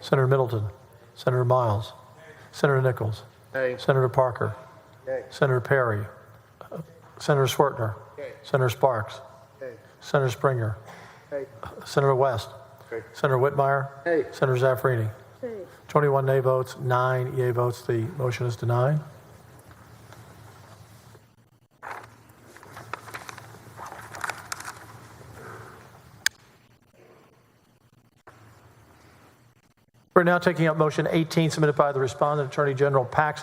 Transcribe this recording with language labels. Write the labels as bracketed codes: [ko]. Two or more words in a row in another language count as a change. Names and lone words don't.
[en] Senator Middleton. Senator Miles. Senator Nichols. Yay. Senator Parker. Yay. Senator Perry. Senator Swertner. Yay. Senator Sparks. Yay. Senator Springer. Yay. Senator West. Yay. Senator Whitmire. Yay. Senator Zaffarini. 21 nay votes, 9 yea votes. The motion is denied. We're now taking up motion 18 submitted by the respondent, Attorney General Paxton.